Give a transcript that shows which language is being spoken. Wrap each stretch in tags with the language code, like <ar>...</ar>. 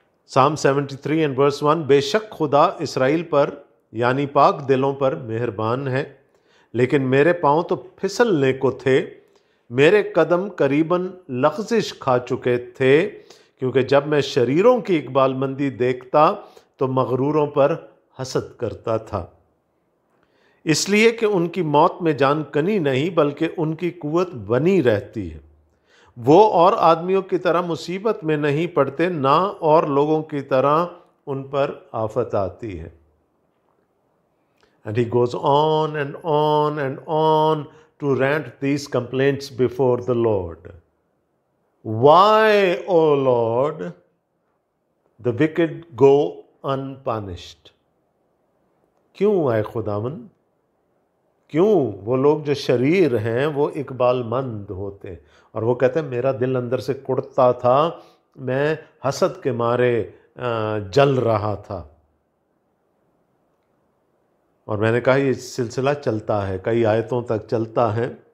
<hi>साम 73 and verse 1, बेशक खुदा इसराइल पर यानी पाक दिलों पर मेहरबान है, लेकिन मेरे पाँव तो फिसलने को थे, मेरे कदम करीबन लग़ज़िश खा चुके थे, क्योंकि जब मैं शरीरों की इकबालमंदी देखता तो मगरूरों पर हसद करता था, इसलिए कि उनकी मौत में जान कनी नहीं बल्कि उनकी कुव्वत बनी रहती है। वो और आदमियों की तरह मुसीबत में नहीं पड़ते, ना और लोगों की तरह उन पर आफत आती है।</hi> <en>And he goes on and on and on to rant these complaints before the Lord. Why, O Lord, the wicked go unpunished?</en> <hi>क्यों आए खुदावन? क्यों वो लोग जो शरीर हैं वो इकबालमंद होते? और वो कहते हैं मेरा दिल अंदर से कुड़ता था, मैं हसद के मारे जल रहा था। और मैंने कहा ये सिलसिला चलता है, कई आयतों तक चलता है।</hi>